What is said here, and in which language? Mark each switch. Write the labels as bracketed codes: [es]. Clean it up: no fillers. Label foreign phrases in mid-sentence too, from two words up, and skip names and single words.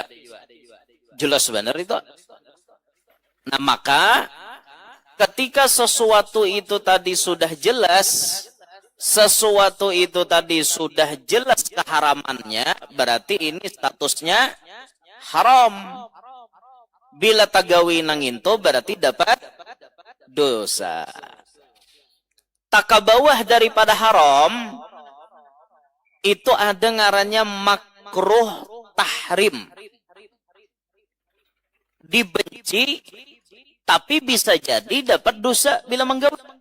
[id] Jelas benar itu. Nah maka ketika sesuatu itu tadi sudah jelas, sesuatu itu tadi sudah jelas keharamannya, berarti ini statusnya haram. [bjn] Bila tagawi nanginto berarti dapat dosa. [id] Takabawah daripada haram itu ada ngarannya [ar] مكروه تحريم. [id] Dibenci tapi bisa jadi dapat dosa bila menggawi.